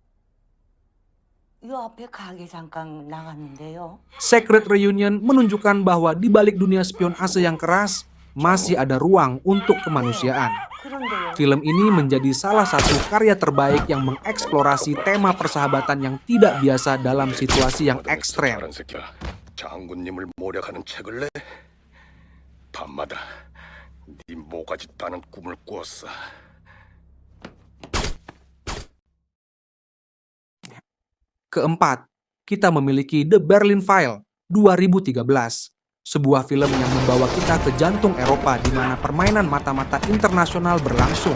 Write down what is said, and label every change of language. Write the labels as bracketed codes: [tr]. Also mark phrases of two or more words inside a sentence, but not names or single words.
[ko] 요 앞에 가게 잠깐 나갔는데요. [id] Secret Reunion menunjukkan bahwa di balik dunia spionase yang keras, masih ada ruang untuk kemanusiaan. [ko] 그런데요. [id] Film ini menjadi salah satu karya terbaik yang mengeksplorasi tema persahabatan yang tidak biasa dalam situasi yang ekstrem. [ko] 잘한 새끼야. 장군님을 모략하는 책을 내. 밤마다 네 모가지 따는 꿈을 꾸었어. [id] Keempat, kita memiliki The Berlin File 2013, sebuah film yang membawa kita ke jantung Eropa di mana permainan mata-mata internasional berlangsung.